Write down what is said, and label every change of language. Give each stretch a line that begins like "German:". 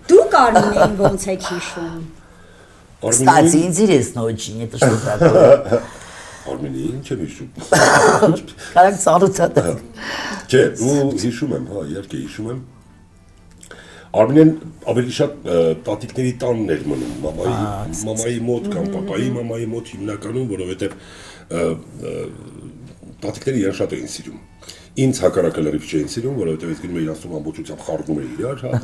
Armenian: Դուք Արմինեին ոնց եք հիշում։
Russian: Кстати, интересно очень, это что такое?
Armenian: Արմինեին չեմ հիշում։ Կարանք ծանոթ է։ Չէ, ու հիշում եմ, հա, իհարկե հիշում եմ։ Արմինեն ավելի շատ տատիկների տանն էր մնում, մամայի մոտ կամ պապայի մամայի մոտ հիմնականում, որովհետև տատիկները իրեն շատ էին սիրում։ Ինձ հակառակը լրիվ չէին սիրում, որովհետև ես գնում էի ասում ամբողջությամբ խառնում էի իրար,